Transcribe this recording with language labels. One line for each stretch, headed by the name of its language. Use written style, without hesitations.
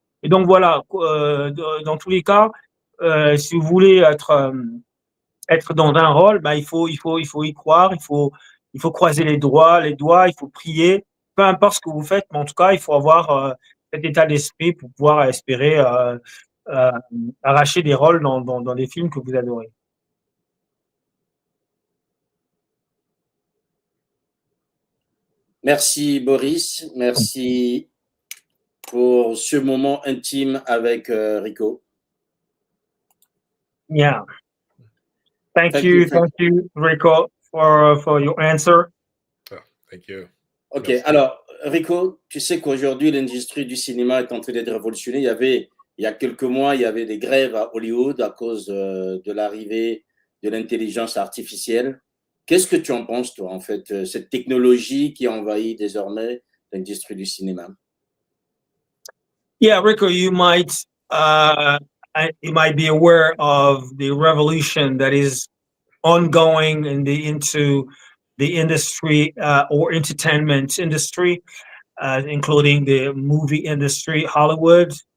French: Et donc voilà, dans tous les cas, si vous voulez être dans un rôle, il faut y croire, il faut croiser les doigts, il faut prier, peu importe ce que vous faites, mais en tout cas, il faut avoir cet état d'esprit pour pouvoir espérer arracher des rôles dans des films que vous adorez. Merci Boris, merci pour ce moment intime avec Rico.
English: Yeah. Thank you, Rico, for your answer. Oh, thank you.
French: Ok, alors Rico, tu sais qu'aujourd'hui l'industrie du cinéma est en train d'être révolutionnée. Il y a quelques mois, il y avait des grèves à Hollywood à cause de l'arrivée de l'intelligence artificielle. Qu'est-ce que tu en penses, toi, en fait, cette technologie qui envahit désormais l'industrie du cinéma?
English: Yeah, Rico, you might be aware of the revolution that is ongoing into the industry or entertainment industry, including the movie industry, Hollywood.